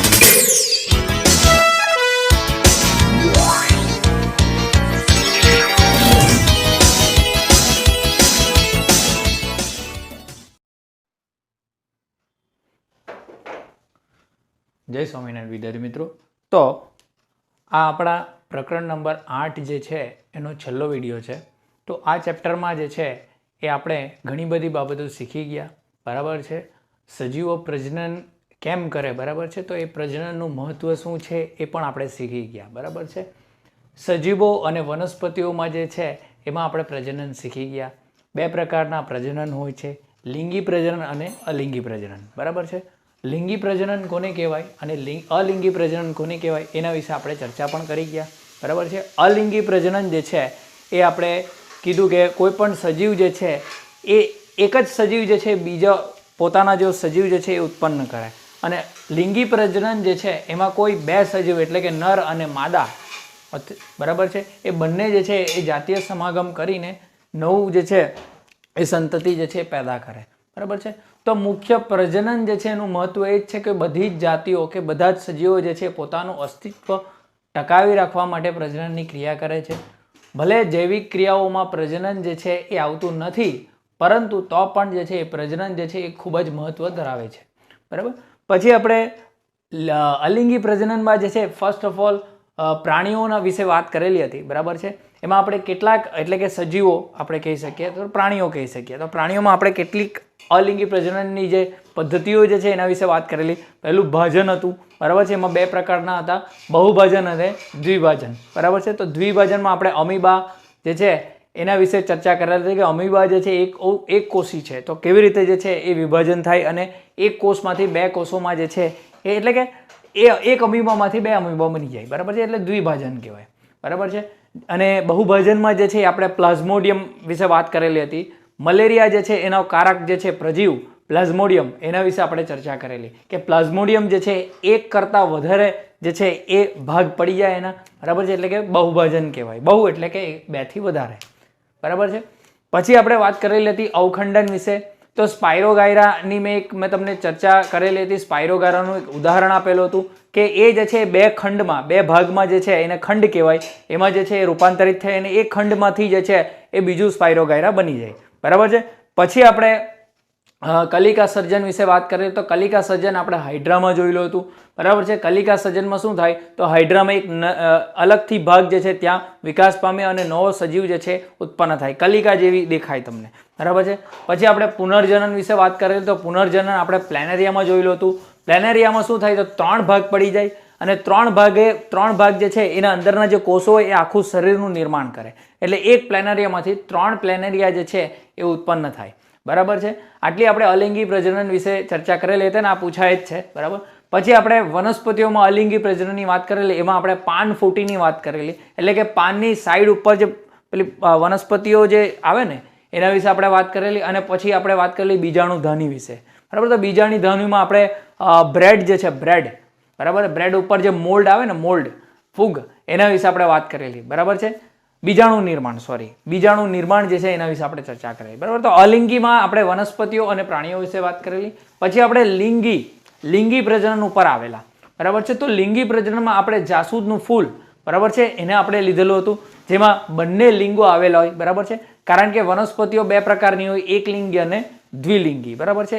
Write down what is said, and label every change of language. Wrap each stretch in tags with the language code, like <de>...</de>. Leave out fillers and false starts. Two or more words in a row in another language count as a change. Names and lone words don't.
<gu>જય સ્વામિનારાયણ વિદ્યાર્થી મિત્રો। તો આ આપણા પ્રકરણ નંબર 8 જે છે એનો છેલ્લો વિડિયો છે। તો આ ચેપ્ટર મેં જે છે એ આપણે ઘણી બધી બાબતો શીખી ગયા, બરાબર છે। સજીવો પ્રજનન કેમ કરે, બરાબર છે। તો એ પ્રજનનનું મહત્વ શું છે એ પણ આપણે શીખી ગયા, બરાબર છે। સજીવો અને વનસ્પતિઓમાં જે છે એમાં આપણે પ્રજનન શીખી ગયા। બે પ્રકારના પ્રજનન હોય છે, લિંગી પ્રજનન અને અલિંગી પ્રજનન, બરાબર છે। લિંગી પ્રજનન કોને કહેવાય અને અલિંગી પ્રજનન કોને કહેવાય એના વિશે આપણે ચર્ચા પણ કરી ગયા, બરાબર છે। અલિંગી પ્રજનન જે છે એ આપણે કીધું કે કોઈપણ સજીવ જે છે એ એક જ સજીવ જે છે બીજા પોતાના જો સજીવ જે છે એ ઉત્પન્ન કરે। અને લિંગી પ્રજનન જે છે એમાં કોઈ બે સજીવ એટલે કે નર અને માદા, બરાબર છે, એ બંને જે છે એ જાતીય સમાગમ કરીને નવું જે છે એ સંતતિ જે છે પેદા કરે, બરાબર છે। તો મુખ્ય પ્રજનન જે છે એનું મહત્વ એ છે કે બધી જ જાતિઓ કે બધા જ સજીવો જે છે પોતાનું અસ્તિત્વ ટકાવી રાખવા માટે પ્રજનનની ક્રિયા કરે છે। ભલે જૈવિક ક્રિયાઓમાં પ્રજનન જે છે એ આવતું નથી, પરંતુ તો પણ જે છે પ્રજનન જે છે એ ખૂબ જ મહત્વ ધરાવે છે, બરાબર। પછી આપણે અલિંગી પ્રજનનમાં જે છે</gu> <en>first of all</en> <gu>પ્રાણીઓના વિશે વાત કરેલી હતી, બરાબર છે। એમાં આપણે કેટલાક એટલે કે સજીવો આપણે કહી શકીએ, તો પ્રાણીઓ કહી શકીએ। તો પ્રાણીઓમાં આપણે કેટલીક અલિંગી પ્રજનનની જે પદ્ધતિઓ જે છે એના વિશે વાત કરેલી। પહેલું ભાજન હતું, બરાબર છે। એમાં બે પ્રકારના હતા, બહુભાજન અને દ્વિભાજન, બરાબર છે। તો દ્વિભાજનમાં આપણે અમીબા જે છે એના વિશે ચર્ચા કરેલી હતી કે અમીબા જે છે એક કોષી છે, તો કેવી રીતે જે છે એ વિભાજન થાય અને એક કોષમાંથી બે કોષોમાં જે છે એ એટલે કે એક અમીબામાંથી બે અમીબા બની જાય, બરાબર છે। એટલે દ્વિભાજન કહેવાય, બરાબર છે। અને બહુભાજનમાં જે છે આપણે પ્લાઝ્મોડિયમ વિશે વાત કરેલી હતી। મલેરિયા જે છે એનો કારક જે છે પ્રજીવ પ્લાઝ્મોડિયમ એના વિશે આપણે ચર્ચા કરેલી કે પ્લાઝ્મોડિયમ જે છે એક કરતા વધારે જે છે એ ભાગ પડી જાય એના, બરાબર છે। એટલે કે બહુભાજન કહેવાય। બહુ એટલે કે બે થી વધારે, બરાબર છે। પછી આપણે વાત કરેલી હતી અવખંડન વિશે। તો સ્પાયરોગાયરાની મેં તમને ચર્ચા કરેલી હતી। સ્પાયરોગાયરાનું એક ઉદાહરણ આપેલું હતું કે એ જે છે બે ખંડમાં બે ભાગમાં જે છે એને ખંડ કહેવાય, એમાં જે છે રૂપાંતરિત થઈ અને એક ખંડમાંથી જે છે એ બીજું સ્પાયરોગાયરા બની જાય, બરાબર છે। પછી આપણે કલિકા સર્જન વિશે વાત કરેં તો કલિકા સર્જન આપણે હાઇડ્રામાં જોયેલું હતું, બરાબર છે। કલિકા સર્જનમાં શું થાય તો હાઇડ્રામાં એક અલગથી ભાગ જે છે ત્યાં વિકાસ પામે અને નવો સજીવ જે છે ઉત્પન્ન થાય, કલિકા જેવી દેખાય તમને, બરાબર છે। પછી આપણે પુનર્જનન વિશે વાત કરેં તો પુનર્જનન આપણે પ્લેનેરિયામાં જોયેલું હતું। પ્લેનેરિયામાં શું થાય તો 3 ભાગ પડી જાય અને 3 ભાગ જે છે એના અંદરના જે કોષો એ આખું શરીરનું નિર્માણ કરે, એટલે એક પ્લેનેરિયામાંથી 3 પ્લેનેરિયા જે છે એ ઉત્પન્ન થાય, બરાબર છે। આટલી આપણે અલિંગી પ્રજનન વિશે ચર્ચા કરેલી હતી ને આ પૂછાય જ છે, बराबर। પછી આપણે વનસ્પતિઓમાં અલિંગી પ્રજનનની વાત કરેલી, એમાં આપણે પાનફૂટીની વાત કરેલી, એટલે કે પાનની સાઇડ ઉપર જે પેલી વનસ્પતિઓ જે આવે ને એના વિશે આપણે વાત કરેલી। અને પછી આપણે વાત કરેલી બીજાણુધાની વિશે, બરાબર। તો બીજાણુધાનીમાં આપણે બ્રેડ જે છે બ્રેડ, બરાબર, બ્રેડ ઉપર જે મોલ્ડ આવે ને મોલ્ડ ફૂગ એના વિશે આપણે વાત કરેલી, બરાબર છે। બીજાણુ નિર્માણ જે છે એના વિશે આપણે ચર્ચા કરેલી, બરાબર। તો અલિંગીમાં આપણે વનસ્પતિઓ અને પ્રાણીઓ વિશે વાત કરેલી। પછી આપણે લિંગી પ્રજનન ઉપર આવેલા, બરાબર છે। તો લિંગી પ્રજનનમાં આપણે જાસૂદનું ફૂલ, બરાબર છે, એને આપણે લીધેલું હતું, જેમાં બંને લિંગો આવેલા હોય, બરાબર છે। કારણ કે વનસ્પતિઓ બે પ્રકારની હોય, એકલિંગી અને દ્વિલિંગી, બરાબર છે।</gu>